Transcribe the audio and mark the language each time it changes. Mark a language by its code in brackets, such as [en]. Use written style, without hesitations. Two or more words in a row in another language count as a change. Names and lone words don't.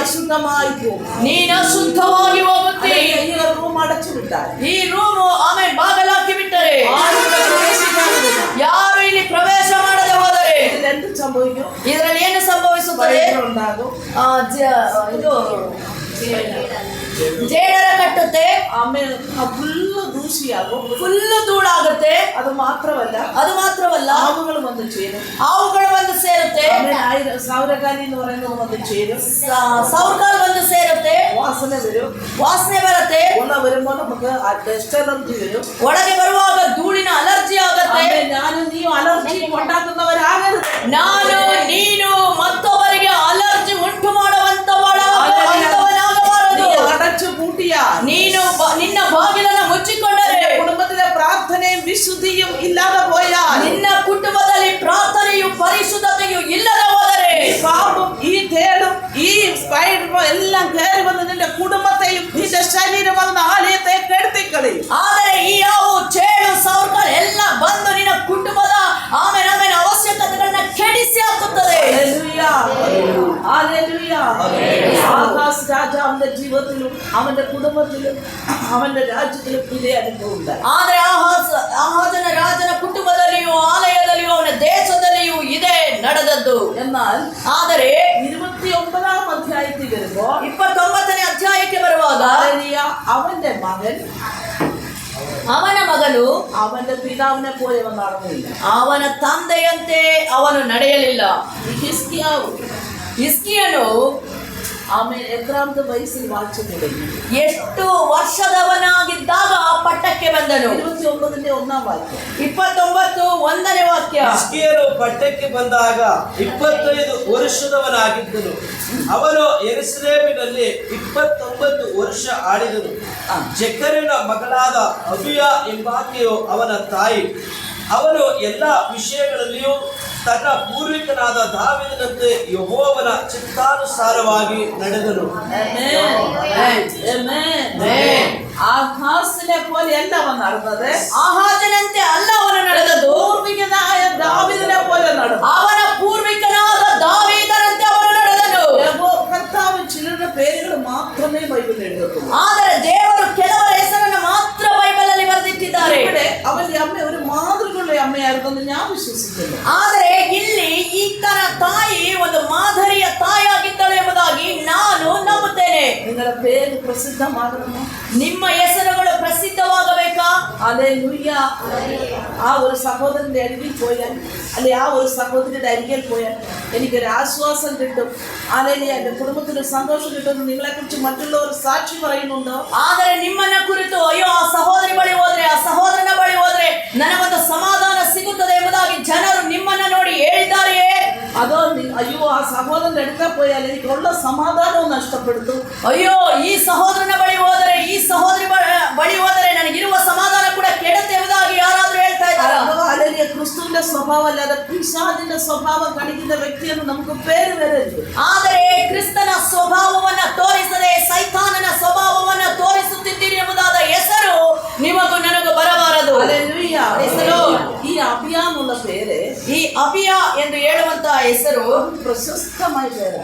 [ml] അശുദ്ധമായി പോകും. [kn] ನೀನು ಅಶುದ್ಧವಾಗಿ ಹೋಗುತ್ತಿ. [ml] ഈ റൂം അടച്ചു വിട്ടാൽ [kn] ಈ ರೂಮು ಆಮೇಲೆ ಬಾಗಲಾಕಿ ಬಿಟ್ಟರೆ [ml] ആരും ഇവിടെ പ്രവേശിക്കാതിരുന്നാൽ [kn] ಯಾರು ಇಲ್ಲಿ ಪ್ರವೇಶ ಮಾಡದೆ ಹೋದರೆ [ml] ഇതിൽ എന്ത് സംഭവിക്കും? [kn] ಇದರಲ್ಲಿ ಏನು ಸಂಭವಿಸುತ್ತದೆ? [ml] ഉണ്ടാകും. [kn] ಇದು ಜೇಡರ ಕಟ್ಟುತ್ತೆ, [ml] ആമേൻ. ഫുള്ള് ദൂഷിയാകും. [kn] ಫುಲ್ಲು ಧೂಳಾಗುತ್ತೆ. [ml] അത് മാത്രമല്ല [kn] ಅದು ಮಾತ್ರವಲ್ಲ, [ml] ആവുകൾ വന്ന് ചേരും. [kn] ಹಾವುಗಳು ಬಂದು ಸೇರುತ್ತೆ, [ml] ആമേൻ. സൗരകാലി എന്ന് പറയുന്നത് വന്ന് ചേരും. [kn] ಸೌರ್ಗಾಲ್ ಬಂದು ಸೇರುತ್ತೆ, [ml] വാസന വരും. [kn] ವಾಸನೆ ಬರುತ್ತೆ. [ml] ഉള്ള വരുമ്പോൾ നമുക്ക് [en] dust allergy [ml] വരും. [kn] ಒಳಗೆ ಬರುವಾಗ ಧೂಳಿನ ಅಲರ್ಜಿ ಆಗುತ್ತೆ. [ml] ആമേൻ. ഞാനും നീയും അലർജി ഉണ്ടാക്കുന്നവരാകരുത്. [kn] ನಾನು ನೀನು ಮತ್ತೊಬ್ಬರಿಗೆ ಅಲರ್ಜಿ ಉಂಟು ಮಾಡುವಂತವನಾಗಬಾರದು. [ml] അടച്ചു പൂട്ടിയ [kn] ನೀನು ನಿನ್ನ ಬಾಗಿಲನ್ನು ಮುಚ್ಚಿಕೊಂಡರೆ, [ml] കുടുംബത്തിലെ പ്രാർത്ഥനയും വിശുദ്ധിയും ഇല്ലാതെ പോയാൽ, [kn] ನಿನ್ನ ಕುಟುಂಬದಲ್ಲಿ ಪ್ರಾರ್ಥನೆಯು ಪರಿಶುದ್ಧತೆಯು ಇಲ್ಲದೆ ಹೋದರೆ, [ml] ഈ പാമ്പും ഈ തേടും ഈ സ്പൈഡറും എല്ലാം കയറി വന്ന് നിന്റെ കുടുംബത്തെയും നിന്റെ ശരീരമെന്ന ആലയത്തെ കെടുത്തിക്കളയും. [kn] ಆದರೆ ಈ ಯಾವು ಚೇಳು ಸೌರ್ಗಾಲ್ ಎಲ್ಲ ಬಂದು ನಿನ್ನ കുടുംബದ ಆಮೇಲೆ ಅವಶ್ಯಕತೆಗಳನ್ನ ಕೆಡಿಸಿ ಹಾಕುತ್ತದೆ. [ml] ഹല്ലേലൂയ. ഹല്ലേലൂയ. ആഹാസ് രാജാവിന്റെ ജീവിതത്തിലും അവന്റെ കുടുംബത്തിലും അവന്റെ രാജ്യത്തിലും ഇതേ അനുഭവം ഉണ്ടായി. [kn] ಆದರೆ ಆಹಾಜನ ರಾಜನ ಕುಟುಂಬದಲ್ಲಿಯೂ ಆಲಯದಲ್ಲಿಯೂ ಅವನ ದೇಶದಲ್ಲಿಯೂ ಇದೇ ನಡೆದದ್ದು. [ml] എന്നാൽ [kn] ಆದರೆ [ml] 29-ാം അധ്യായത്തിൽ വരുമ്പോ [kn] 29ನೇ ಅಧ್ಯಾಯಕ್ಕೆ ಬರುವಾಗ [ml] ഹല്ലേലൂയ, അവന്റെ മകൻ [kn] ಅವನ ಮಗನು [ml] അവന്റെ പിതാവിനെ പോലെ അവൻ നടന്നില്ല. [kn] ಅವನ ತಂದೆಯಂತೆ ಅವನು ನಡೆಯಲಿಲ್ಲ. [ml] ഹിസ്കിയാവ് [kn] ಹಿಸ್ಕಿಯನು [ml] അവൻ എത്രാമത്തെ വയസ്സിൽ വാഴ്ച തുടങ്ങി? [kn] ಎಷ್ಟು ವರ್ಷದವನಾಗಿದ್ದಾಗ ಪಟ್ಟಕ್ಕೆ ಬಂದನು. [ml] 29ന്റെ 1-ാം വാക്യം. [kn] 29 ವಾಕ್ಯ. ಹಿಜ್ಕೀಯನು ಪಟ್ಟಕ್ಕೆ ಬಂದಾಗ 25 ವರ್ಷದವನಾಗಿದ್ದನು. ಅವನು ಯೆರೂಸಲೇಮಿನಲ್ಲಿ 29 ವರ್ಷ ಆಳಿದನು. ಜೆಕರನ ಮಗಳಾದ ಅಬಿಯ ಎಂಬಾಕೆಯು ಅವನ ತಾಯಿ. ಅವನು ಎಲ್ಲ ವಿಷಯಗಳಲ್ಲಿಯೂ ತನ್ನ ಪೂರ್ವಿಕನಾದ ದಾವೀದನಂತೆ ಯೆಹೋವನ ಚಿತ್ತಾನುಸಾರವಾಗಿ ನಡೆದನು. [ml] ആഹാസിനെ പോലെയല്ല അവൻ നടന്നത്. [kn] ಆಹಾಜನಂತೆ ಅಲ್ಲ ಅವನು ನಡೆದದ್ದು. [ml] പൂർവികനായ ദാവീദിനെ പോലെ നടന്നു. [kn] ಅವನ ಪೂರ್ವಿಕನಾದ ದಾವೀದನಂತೆ ಅವನು ನಡೆದನು. [ml] കർത്താവ് ചിലരുടെ പേരുകൾ മാത്രമേ ബൈബിളിൽ എഴുതത്തുള്ളൂ. [kn] ಆದರೆ ದೇವರು ಕೆಲವರ ಹೆಸರನ್ನು ಮಾತ್ರ ಬೈಬಲ್ ಅಲ್ಲಿ ಬರೆದಿಟ್ಟಿದ್ದಾರೆ. [ml] ഇവിടെ അവന്റെ അമ്മ ഒരു മാതൃകയുള്ള അമ്മയായിരുന്നെന്ന് ഞാൻ വിശ്വസിക്കുന്നു. [kn] ಆದರೆ ಇಲ್ಲಿ ಈತನ ತಾಯಿ ಒಂದು ಮಾದರಿಯ ತಾಯಿಯಾಗಿದ್ದಳು ಎಂಬುದಾಗಿ ನಾನು ನಂಬುತ್ತೇನೆ. [ml] നിങ്ങളുടെ പേര് പ്രസിദ്ധമാകണമോ? [kn] ನಿಮ್ಮ ಹೆಸರುಗಳು പ്രസിദ്ധವಾಗಬೇಕಾ? [ml] ഹല്ലേലൂയ. ആ ഒരു സഹോദരന്റെ അരികിൽ പോയാൽ, അല്ലെ ആ ഒരു സഹോദരിയുടെ അരികിൽ പോയാൽ എനിക്കൊരു ആശ്വാസം കിട്ടും. ഹല്ലേലൂയ. എന്റെ കുടുംബത്തിന് സന്തോഷം കിട്ടുമെന്ന് നിങ്ങളെ കുറിച്ച് മറ്റുള്ളവർ സാക്ഷി പറയുന്നുണ്ടോ? [kn] ಆದರೆ ನಿಮ್ಮನ್ನ ಕುರಿತು ಅಯ್ಯೋ ಆ ಸಹೋದರಿ ಬಳಿ ಹೋದ್ರೆ, ಆ ಸಹೋದರನ ಬಳಿ ಹೋದ್ರೆ ನನಗೊಂದು ಸಮಾಧಾನ ಸಿಗುತ್ತದೆ ಎಂಬುದಾಗಿ ಜನರು ನಿಮ್ಮನ್ನ ನೋಡಿ ಹೇಳಿದ್ದಾರೆಯೇ? [ml] അതോ അയ്യോ ആ സഹോദരന്റെ അടുക്ക പോയാൽ എനിക്കുള്ള സമാധാനവും നഷ്ടപ്പെടുത്തും. [kn] ಅಯ್ಯೋ ಈ ಸಹೋದರನ ಬಳಿ ಹೋದರೆ, ಈ ಸಹೋದರಿ ಬಳಿ ಹೋದರೆ ನನಗಿರುವ ಸಮಾಧಾನ ಕೂಡ ಕೆಡುತ್ತೆ ಎಂಬುದಾಗಿ ಯಾರಾದ್ರೂ ಹೇಳ್ತಾ ಇದ್ದಾರಾ? [ml] അല്ലെങ്കിൽ ക്രിസ്തുവിന്റെ സ്വഭാവം അല്ലാതെ പിശാചിന്റെ സ്വഭാവം കാണിക്കുന്ന വ്യക്തിയെന്ന് നമുക്ക് പേര് വരരുത്. [kn] ಆದರೆ ಕ್ರಿಸ್ತನ ಸ್ವಭಾವವನ್ನ ತೋರಿಸದೆ ಸೈತಾನನ ಸ್ವಭಾವವನ್ನ ತೋರಿಸುತ್ತಿದ್ದೀರಿ ಎಂಬುದಾದ ಹೆಸರು ನಿಮಗೂ ನನಗೂ ಬರಬಾರದು. [ml] ഹല്ലേലൂയ. [kn] ಹೆಸರು [ml] ഈ അബിയ എന്നുള്ള പേര് [kn] ಈ ಅಬಿಯ ಎಂದು ಹೇಳುವಂತಹ ಹೆಸರು [ml] പ്രശസ്തമായ പേരാണ്.